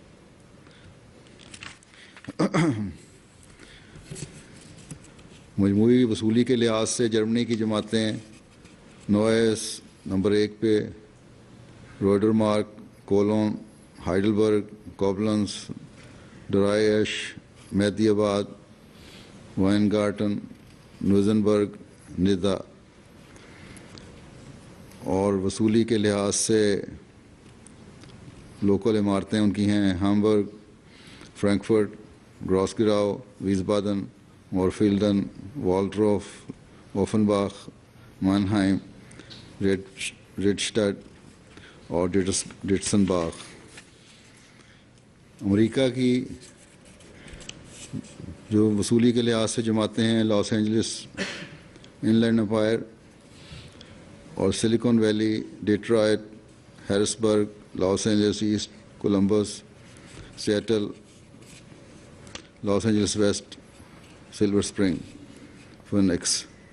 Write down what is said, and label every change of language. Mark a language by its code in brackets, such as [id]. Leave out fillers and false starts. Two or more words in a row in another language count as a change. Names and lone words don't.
[ur] مجموعی وصولی کے لحاظ سے جرمنی کی جماعتیں نوائس نمبر 1 پہ، روڈر مارک، کولون، ہائیڈلبرگ، کوبلنس، ڈرائیش، مہدی آباد، وائنگارٹن، نوزنبرگ، ندا، اور وصولی کے لحاظ سے لوکل عمارتیں ان کی ہیں ہامبرگ، فرینکفرٹ، گراسگراؤ، ویزبادن، مورفیلڈن، والٹروف، اوفنباخ، مانہائم، ریڈسٹڈ اور ڈیٹسن باغ۔ امریکہ کی جو وصولی کے لحاظ سے جماعتیں ہیں لاس اینجلس، انلینڈ امپائر اور سلیکون ویلی، ڈیٹرائٹ، ہیرسبرگ، لاس اینجلس ایسٹ، کولمبس، سیٹل، لاس اینجلس ویسٹ، سلور اسپرنگ، فینکس۔